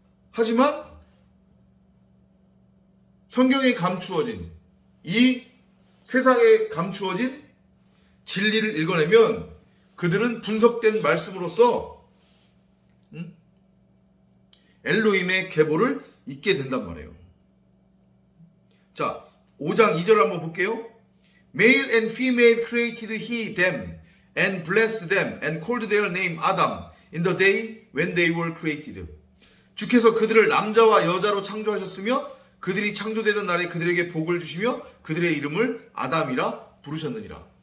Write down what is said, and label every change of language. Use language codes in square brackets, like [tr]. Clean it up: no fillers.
[ko] 하지만 성경에 감추어진, 이 세상에 감추어진 진리를 읽어내면 그들은 분석된 말씀으로써 엘로힘의 계보를 잊게 된단 말이에요. 자, 5장 2절 한번 볼게요. [en] Male and female created he them and blessed them and called their name Adam in the day when they were created. [ko] 주께서 그들을 남자와 여자로 창조하셨으며 그들이 창조되던 날에 그들에게 복을 주시며 그들의 이름을 아담이라 부르셨느니라.